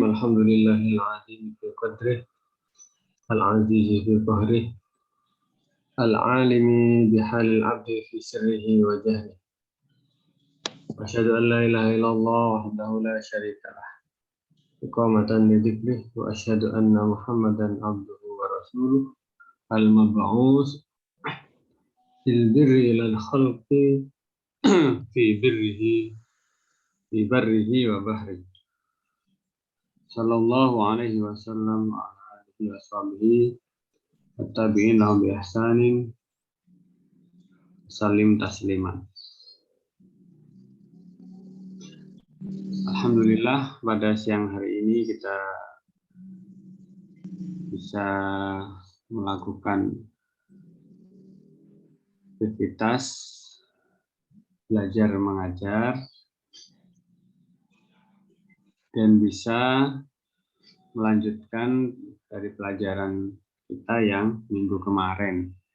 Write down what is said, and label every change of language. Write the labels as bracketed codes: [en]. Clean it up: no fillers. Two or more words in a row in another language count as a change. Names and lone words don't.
[ar] الحمد لله العظيم في قدره العزيز في قهره العالم بحال العبد في سره وجهره. أشهد أن لا إله إلا الله وحده لا شريك له. إقامة لذكره وأشهد أن محمدا عبده ورسوله المبعوث في البر إلى الخلق في بره وبحره. صلى الله عليه وسلم وعلى آله وصحبه تابعين لهم بإحسان سليم تسليما. [id] Alhamdulillah pada siang hari ini kita bisa melakukan aktivitas belajar mengajar dan bisa melanjutkan dari pelajaran kita yang minggu kemarin.